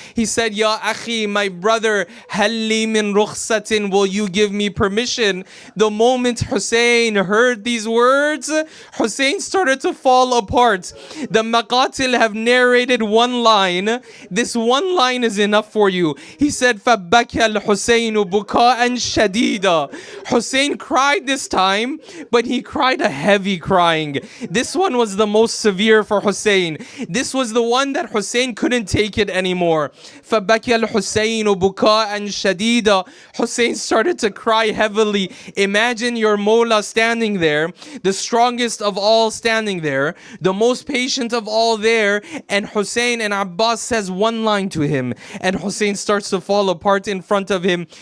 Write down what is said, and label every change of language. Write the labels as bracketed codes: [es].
[en] He said, [ar] Ya akhi, [en] my brother, [ar] halli min rukhsatin, [en] will you give me permission? The moment Hussein heard these words, Hussein started to fall apart. The Maqatil have narrated one line. This one line is enough for you. He said, [ar] فَبَكَى الْحُسَيْنُ بُكَاءً شَدِيدًا. [en] Hussein cried this time, but he cried a heavy crying. This one was the most severe for Hussein. This was the one that Hussein couldn't take it anymore. [ar] فَبَكَى الْحُسَيْنُ بُكَاءً شَدِيدًا. [en] Hussein started to cry heavily. Imagine your Mawla standing there, the strongest of all standing there, the most patient of all there, and Hussein and Abbas says one line to him, and Hussein starts to fall apart in front of him.